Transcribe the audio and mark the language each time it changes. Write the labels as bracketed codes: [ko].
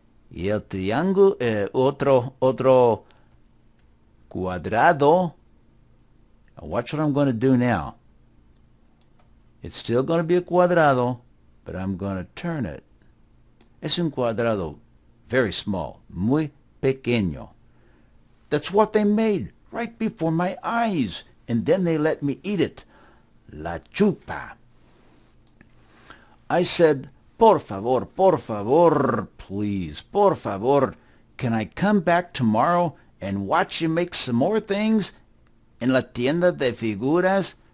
[es] Y el triángulo, otro cuadrado. [en] Watch what I'm going to do now. It's still going to be a cuadrado, but I'm going to turn it. [es] Es un cuadrado, [en] very small, [es] muy pequeño. [en] That's what they made right before my eyes, and then they let me eat it. [es] La chupa. [en] I said, [es] por favor, [en] please, por favor, can I come back tomorrow and watch you make some more things in [es] la tienda de figuras?